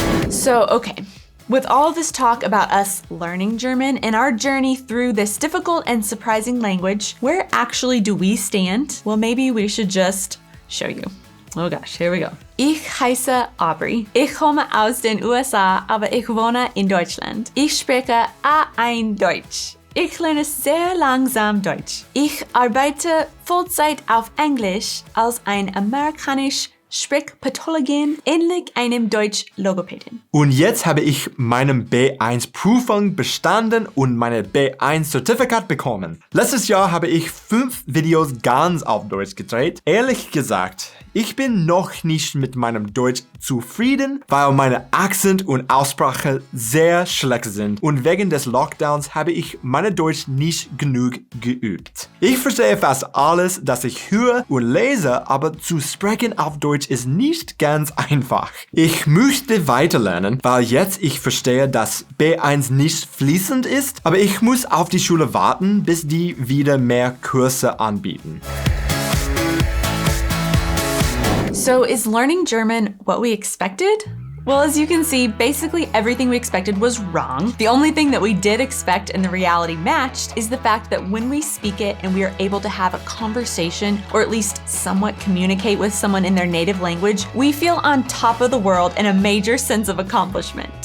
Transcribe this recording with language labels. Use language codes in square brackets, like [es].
[en] So, okay. With all this talk about us learning German and our journey through this difficult and surprising language, where actually do we stand? Well, maybe we should just show you. Oh gosh, here we go. [de] Ich heiße Aubrey. Ich komme aus den USA, aber ich wohne in Deutschland. Ich spreche A1 Deutsch. Ich lerne sehr langsam Deutsch. Ich arbeite Vollzeit auf Englisch als ein amerikanisch Sprechpathologin, ähnlich einem Deutsch-Logopädin. Und jetzt habe ich meinen B1-Prüfung bestanden und meine B1-Zertifikat bekommen. Letztes Jahr habe ich 5 Videos ganz auf Deutsch gedreht. Ehrlich gesagt, ich bin noch nicht mit meinem Deutsch zufrieden, weil meine Akzent und Aussprache sehr schlecht sind und wegen des Lockdowns habe ich meine Deutsch nicht genug geübt. Ich verstehe fast alles, das ich höre und lese, aber zu sprechen auf Deutsch ist nicht ganz einfach. Ich möchte weiterlernen, weil jetzt ich verstehe, dass B1 nicht fließend ist, aber ich muss auf die Schule warten, bis die wieder mehr Kurse anbieten. [en] So is learning German what we expected? Well, as you can see, basically everything we expected was wrong. The only thing that we did expect and the reality matched is the fact that when we speak it and we are able to have a conversation or at least somewhat communicate with someone in their native language, we feel on top of the world and a major sense of accomplishment.